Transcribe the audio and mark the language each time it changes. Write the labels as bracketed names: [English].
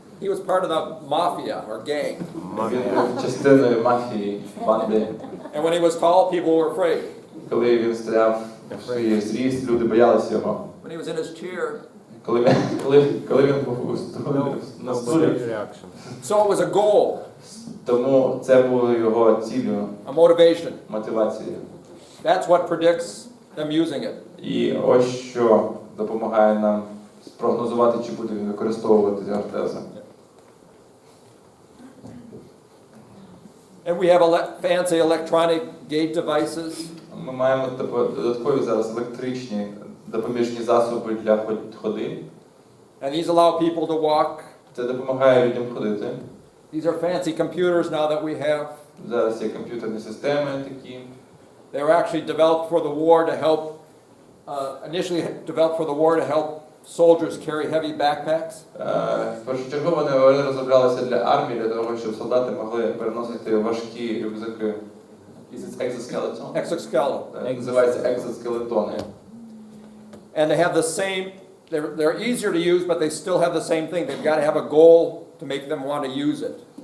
[English] He was part of the mafia or gang. [Ukrainian] Він був частиною мафії, банди. [English] And when he was tall, people were afraid. [Ukrainian] Коли він стояв в своїй зріст, люди боялися його. [English] When he was in his chair. [Ukrainian] Коли він був на стулі. [English] Reaction. So it was a goal, [Ukrainian] Тому це було його ціллю, [English] a motivation. [Ukrainian] мотивацією. [English] That's what predicts them using it. [Ukrainian] І ось що допомагає нам спрогнозувати, чи буде він використовувати ці ортези. [English] And we have fancy electronic gait devices. [Ukrainian] Ми маємо додаткові зараз електричні допоміжні засоби для ходи. [English] And these allow people to walk. [Ukrainian] Це допомагає людям ходити. [English] These are fancy computers now that we have. [Ukrainian] Зараз є комп'ютерні системи такі. [English] They were actually developed for the war to help, initially developed for the war to help soldiers carry heavy backpacks. [Ukrainian] Першочергово вони розроблялися для армії, для того, щоб солдати могли переносити важкі рюкзаки. [English] Exoskeleton? Exoskeleton. [Ukrainian] Називається екзоскелетони. [English] And they have the same, they're easier to use, but they still have the same thing. They've got to have a goal to make them want to use it.